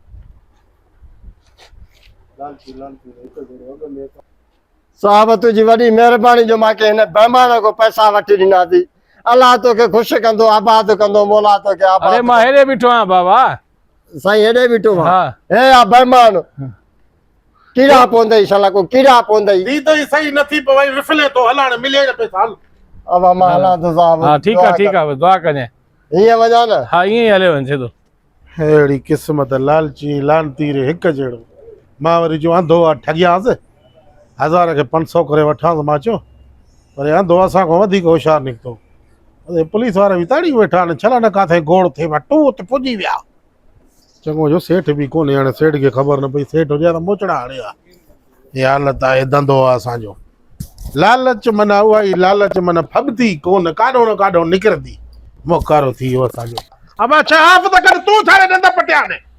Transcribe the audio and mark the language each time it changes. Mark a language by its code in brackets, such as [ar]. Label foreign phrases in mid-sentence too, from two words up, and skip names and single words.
[sd] साहब तुंहिंजी वॾी महिरबानी जो मूंखे हिन बेईमान को पैसा वठी ॾिनासीं। अलाह तोखे ख़ुशि कंदो, आबाद कंदो, मौला तोखे आबाद। अरे मां हेॾे बीठो आहियां बाबा। साईं हेॾे बीठो मां। हा। हे आ बेईमान, कीड़ा पवंदई शाला, को कीड़ा पवंदई। दी त सही नथी पवई, विफले तो हल, हाणे मिले न पैसा हल। अब मां हलां थो साहब। हा ठीकु आहे ठीकु आहे, दुआ कजांइ। हीअं वञा न? हा ईअं ई हलियो वञे सिधो। अहिड़ी क़िस्मत, लालची लानती रे हिकु जहिड़ो। मां वरी जो अंधो आहे ठॻियासि, 1000 खे 500 करे वठांसि। मां चयो वरी अंधो असां खां वधीक होशियारु निकितो। अरे पुलिस वारा बि ताड़ी वेठा आहिनि, छला न काथे गोड़ थिए पिया, टू त पुॼी विया। चङो जो सेठ बि कोन्हे, हाणे सेठ खे ख़बर न पई, सेठ हुजे त मोचड़ा हणे हा। हे हालत आहे, धंधो आहे असांजो। लालच माना उहा ई लालच, माना फबदी कोन, काॾो न काॾो निकिरंदी। मोकारो थी वियो असांजो। अब छा आप त कर, तूं छाड़े डंड पटिया ने?